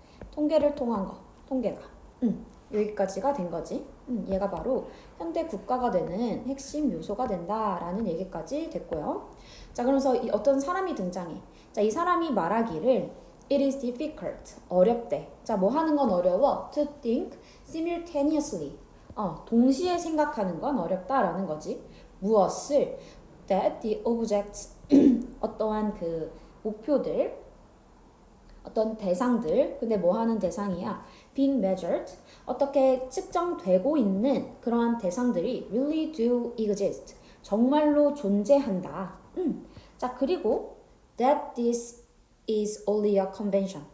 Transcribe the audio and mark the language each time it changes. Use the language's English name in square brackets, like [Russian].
[Korean] 통계를 통한 거, 통계가. 여기까지가 된 거지. 얘가 바로 현대 국가가 되는 핵심 요소가 된다라는 얘기까지 됐고요. 자, 그러면서 이 어떤 사람이 등장해. 자, 이 사람이 말하기를 [English] It is difficult. [Korean] 어렵대. 자, 뭐 하는 건 어려워? [English] To think simultaneously. [Korean] 동시에 생각하는 건 어렵다라는 거지. 무엇을? [English] That the objects. [Korean] 어떠한 그 목표들, 어떤 대상들, 근데 뭐 하는 대상이야? [English] Being measured. [Korean] 어떻게 측정되고 있는 그러한 대상들이 [English] really do exist. [Korean] 정말로 존재한다. 자, 그리고 [English] that this is only a convention.